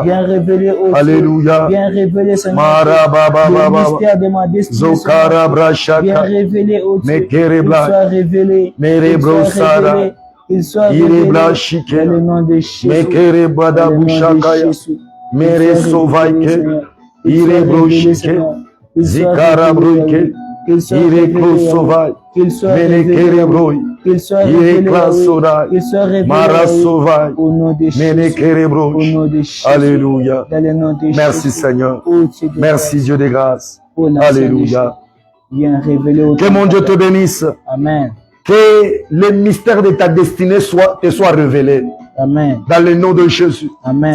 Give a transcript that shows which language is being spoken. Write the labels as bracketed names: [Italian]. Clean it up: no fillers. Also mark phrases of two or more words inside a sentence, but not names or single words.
[French] Viens révéler au Dieu. Alléluia. Viens révéler Seigneur. Le mystère de ma destinée. Viens révéler au Dieu. Il soit révélé. Il soit révélé. Dans le nom de Jésus. Dans le nom de Jésus. Mere Sovaike. Ire broshike, zikara broike, ire klosovai, menekere broi, ire klasodai, marasovai, menekere broi. Alléluia. Merci Seigneur. Merci Dieu de grâce. Alléluia. Que mon Dieu te bénisse. Amen. Que le mystère de ta destinée te soit révélé. Amen. Dans le nom de Jésus. Amen.